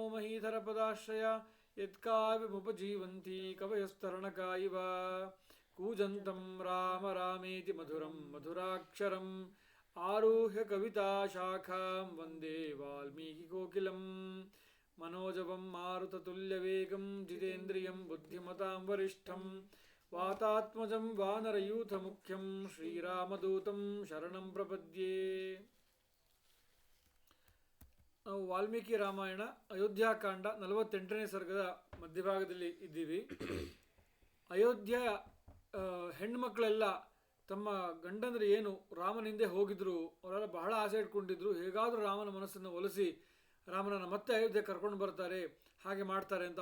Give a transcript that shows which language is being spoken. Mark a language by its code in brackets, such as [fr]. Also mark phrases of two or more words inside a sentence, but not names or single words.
[sa] ಮಹೀಧರಪದಾಶ್ರಯ ಯತ್ಕಾವ್ಯಮುಪಜೀವಂತಿ ಕವಯಸ್ತರಣಕಾ ಇವ ಕೂಜಂತಂ ರಾಮ ರಾಮೇತಿ ಮಧುರಂ ಮಧುರಾಕ್ಷರಂ ಆರುಹ್ಯ ಕವಿತಾಶಾಖಾಂ ವಂದೇ ವಾಲ್ಮೀಕಿಕೋಕಿಲಂ ಮನೋಜವಂ ಮಾರುತತುಲ್ಯವೇಗಂ ಜಿತೇಂದ್ರಿಯಂ ಬುದ್ಧಿಮತಾಂ ವರಿಷ್ಠಂ ವಾತಾತ್ಮಜಂ ವಾನರಯೂಥಮುಖ್ಯಂ ಶ್ರೀರಾಮದೂತಂ ಶರಣಂ ಪ್ರಪದ್ಯೆ. [kn] ನಾವು ವಾಲ್ಮೀಕಿ ರಾಮಾಯಣ ಅಯೋಧ್ಯಾಕಾಂಡ 48ನೇ ಸರ್ಗದ ಮಧ್ಯಭಾಗದಲ್ಲಿ ಇದ್ದೀವಿ. ಅಯೋಧ್ಯ ಹೆಣ್ಮಕ್ಳೆಲ್ಲ ತಮ್ಮ ಗಂಡಂದ್ರೆ ಏನು ರಾಮನಿಂದೆ ಹೋಗಿದ್ರು, ಅವರೆಲ್ಲ ಬಹಳ ಆಸೆ ಇಟ್ಕೊಂಡಿದ್ರು, ಹೇಗಾದರೂ ರಾಮನ ಮನಸ್ಸನ್ನು ಒಲಿಸಿ ರಾಮನನ್ನು ಮತ್ತೆ ಅಯೋಧ್ಯೆ ಕರ್ಕೊಂಡು ಬರ್ತಾರೆ, ಹಾಗೆ ಮಾಡ್ತಾರೆ ಅಂತ.